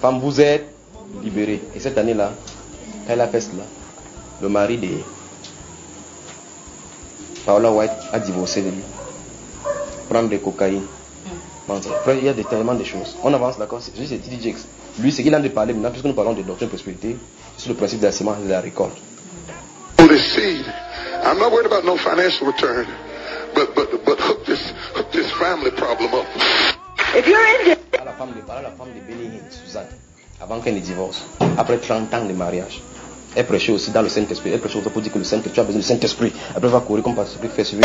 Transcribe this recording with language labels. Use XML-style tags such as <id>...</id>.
<fr>Femme, vous êtes libérée. Et cette année-là, quand elle a fait cela, le mari de Paola White a divorcé de lui. Prendre des cocaïne. Après, il y a tellement de choses. On avance, d'accord. C'est juste T.D. Jakes. Lui, ce qu'il a de parler maintenant, puisque nous parlons de doctrine de prospérité, sur le principe de la semence et de la récolte.</fr> <en>This seed. I'm not worried about no financial return, but hook this family problem up. If you're in</en> <fr>à la femme de Paola, la femme de Benny Hinn, Suzanne, avant qu'elle ne divorce, après 30 ans de mariage, elle prêchait aussi dans le Saint-Esprit. Elle prêchait aussi pour dire que le Saint-Esprit, tu as besoin du Saint-Esprit. Après, va courir comme pas celui qui fait suivre.</fr>